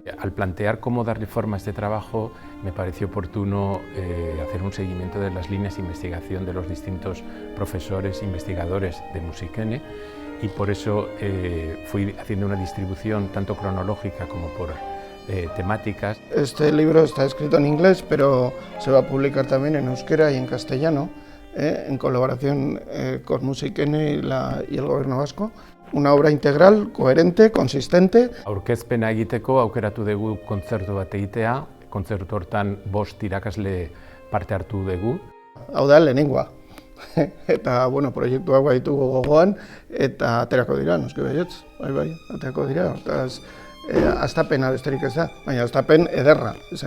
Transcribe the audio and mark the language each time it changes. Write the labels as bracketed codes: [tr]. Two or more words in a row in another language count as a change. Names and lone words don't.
[es] Al plantear cómo darle forma a este trabajo, me pareció oportuno hacer un seguimiento de las líneas de investigación de los distintos profesores, investigadores de Musikene, y por eso fui haciendo una distribución tanto cronológica como por temáticas. Este libro está escrito en inglés, pero se va a publicar también en euskera y en castellano, en colaboración con Musikene y el Gobierno vasco. Una obra integral, coherente, consistente. [eu] Aurkezpena egiteko aukeratu dugu kontzertu bat egitea, kontzertu hortan 5 irakasle parte hartu dugu. Hau da lehenengoa. Eta, bueno, proiektu hau ditugu gogoan, eta aterako dira, noski baietz, bai, aterako dira. Hastapena besterik ez da, baina hastapen ederra.